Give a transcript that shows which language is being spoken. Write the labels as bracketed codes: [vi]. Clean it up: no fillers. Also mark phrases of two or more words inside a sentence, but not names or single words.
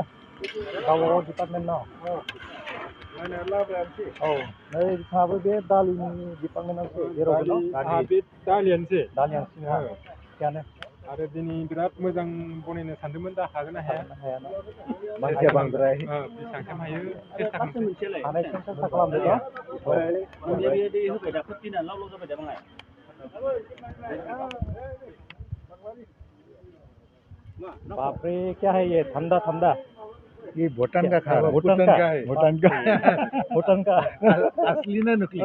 [brx] गावबागाव डिपार्टमेन्ट न'? औ नै बिथाङाबो बे दालिनि डिपार्टमेन्टआवसो जेरावबो न'? दालियानोसै। थिगानो. आरो दिनै बिराद मोजां बनायनो सानदोंमोन दा हागोन ना हाया? मानसिया बांद्राय. बेसेबांसिम हायो सेस्था खालामसै। हानायसिम सेस्था खालामदो न'? [hi] बाप रे क्या है ये ठंडा ठंडा ये भूटान का खा रहा है। भूटान का है। भूटान का असली ना नकली?